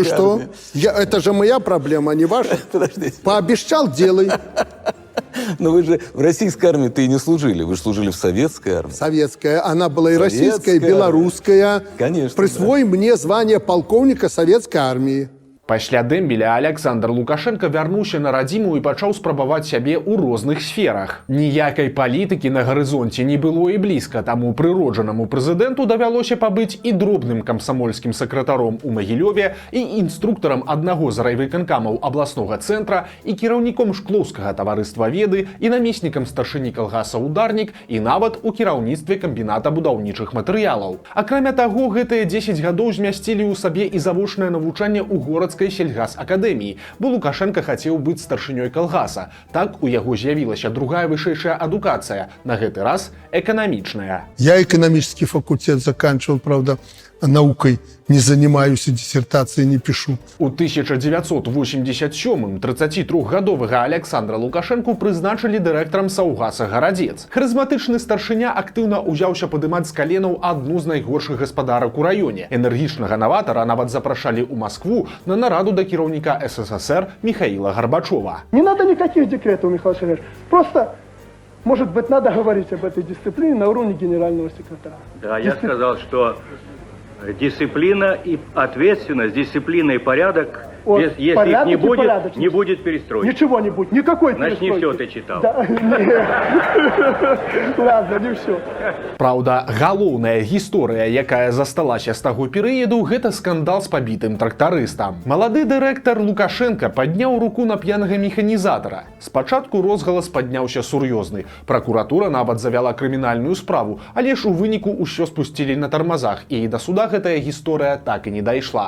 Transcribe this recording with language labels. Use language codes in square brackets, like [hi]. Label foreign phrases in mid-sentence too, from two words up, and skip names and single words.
[ru] Ну и что? Это же моя проблема, а не ваша. Подождите. Пообещал, делай. Но вы же в российской армии-то и не служили, вы же служили в советской армии. Советская. Она была и Советская российская, и белорусская. Конечно, Присвой мне звание полковника советской армии. [be] Пасля дэмбеля Александр Лукашенко вярнуўся на радзіму і пачаў спрабаваць сябе ў розных сферах. Ніякай палітыкі на гарызонце не было і блізка, таму прыроджанаму прэзідэнту давялося пабыць і дробным камсамольскім сакратаром у Магілёве, і інструктарам аднаго з райвыканкамаў абласнога цэнтра, і кіраўніком шклоўскага таварыства веды, і намеснікам старшыні калгаса «Ударнік», і нават у кіраўніцтве камбіната будаўнічых матэрыялаў. Акрамя таго, гэтыя 10 гадоў змясцілі ў сабе і завочнае навучанне ў горадскай сельгасакадэміі, бо Лукашенко хацеў быць старшынёй калгаса. Так у яго з'явілася другая вышэйшая адукацыя, на гэты раз эканамічная. [ru] Я экономический факультет заканчивал, правда, наукой не занимаюсь и диссертации не пишу. [be] У 1987-м 33-гадовага Александра Лукашенку прызначылі дырэктарам Саўгаса «Гарадзец». Харызматычны старшыня актыўна ўзяўся падымаць з каленаў адну з найгоршых гаспадарак у раёне. Энергічнага наватара нават запрашалі ў Маскву на нараду да кіраўніка СССР Михаила Горбачова. [ru] Не надо никаких декретов, Михаил Сергеевич. Просто, может быть, надо говорить об этой дисциплине на уровне генерального секретаря. Да, я сказал, что дисциплина и ответственность, дисциплина и порядок, Вот, если их порядок не и будет, порядочность. не будет перестройки. Ничего не будет, никакой Значит, не перестройки. все ты читал. Да, ладно, не все. [be] Праўда, галоўная гісторыя, якая засталася з таго перыяду, гэта скандал з пабітым трактарыстам. Малады дырэктар Лукашенка падняў руку на п'янага механізатара. Спачатку розгалас падняўся сур'ёзны. Пракуратура нават завяла крымінальную справу, але ж у выніку ўсё спусцілі на тармазах, і да суда гэтая гісторыя так і не дайшла.